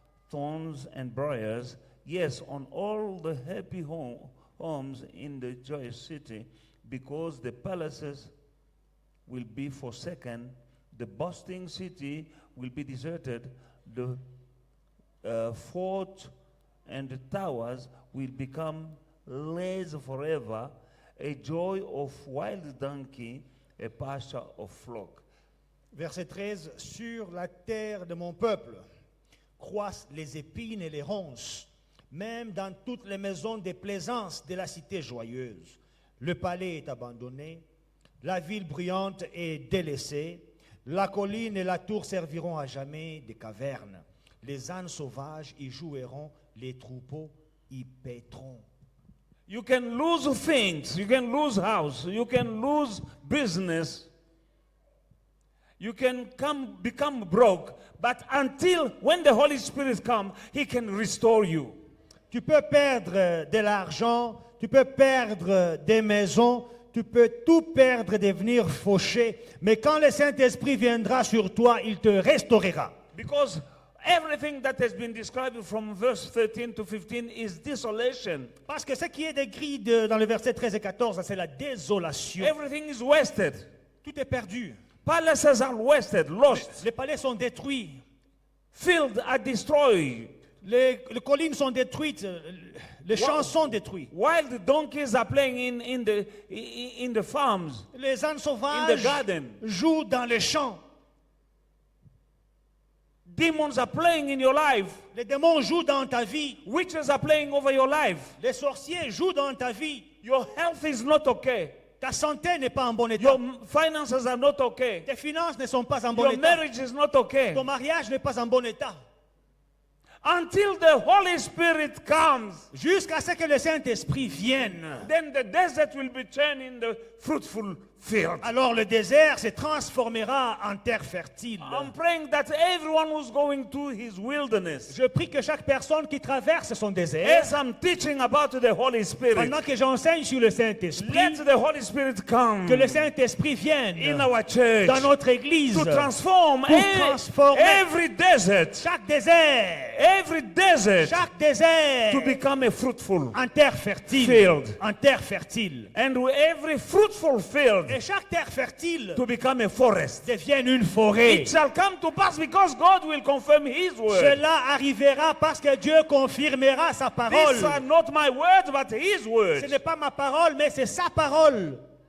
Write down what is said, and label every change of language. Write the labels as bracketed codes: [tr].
[en] thorns and briars, yes, on all the happy homes in the joyous city, because the palaces will be forsaken, the boasting city will be deserted, the fort and the towers will become lays forever, a joy of wild donkey, a pasture of flock. [fr] Verset 13, sur la terre de mon peuple croissent les épines et les ronces, même dans toutes les maisons des plaisances de la cité joyeuse. Le palais est abandonné, la ville bruyante est délaissée, la colline et la tour serviront à jamais de cavernes. Les ânes sauvages y joueront, les troupeaux y paîtront. [en] You can lose things, you can lose house, you can lose business, you can become broke, but until when the Holy Spirit comes, He can restore you. [fr] Tu peux perdre de l'argent, tu peux perdre des maisons, tu peux tout perdre, devenir fauché, mais quand le Saint-Esprit viendra sur toi, il te restaurera. [en] Because everything that has been described from verse 13 to 15 is desolation. [fr] Parce que ce qui est décrit dans le verset 13 et 14, c'est la désolation. [en] Everything is wasted. [fr] Tout est perdu. [en] Palaces are wasted, lost. [fr] Les palais sont détruits. [en] Fields are destroyed. [fr] Les collines sont détruites. Les champs sont détruits. [en] Wild donkeys are playing in the farms, [fr] Les ânes [en] in the [fr] sauvages [en] garden. [fr] jouent dans les champs. [en] Demons are playing in your life. [fr] Les démons jouent dans ta vie. [en] Witches are playing over your life. [fr] Les sorciers jouent dans ta vie. [en] Your health is not okay. [fr] Ta santé n'est pas en bon état. [en] Your finances are not okay. [fr] Tes finances ne sont pas en bon [en] Your [fr] état. [en] marriage is not okay. [fr] Ton mariage n'est pas en bon état. [en] Until the Holy Spirit comes, [fr] Jusqu'à ce que le Saint-Esprit vienne. [en] then the desert will be turned into fruitful field. [fr] Alors le désert se transformera en terre fertile. [en] I'm praying that everyone who's going to his wilderness, [fr] Je prie que chaque personne qui traverse son désert, [en] as I'm teaching about the Holy Spirit, [fr] pendant que j'enseigne sur le Saint-Esprit, [en] let the Holy Spirit come [fr] que le Saint-Esprit vienne [en] in our church [fr] dans notre église [en] to transform [fr] pour transformer [en] every desert, [fr] chaque désert [en] chaque desert to become a fruitful [fr] en terre fertile. [en] field. [fr] En terre fertile. [en] And with every fruitful field [fr] Et chaque terre fertile [en] to become a forest. [fr] devienne une forêt. [en] It shall come to pass because God will confirm His word. [fr] Cela arrivera parce que Dieu confirmera sa parole. [en] These are not my words, but His [fr] Ce [en] words. [fr] n'est pas ma parole, mais c'est sa parole.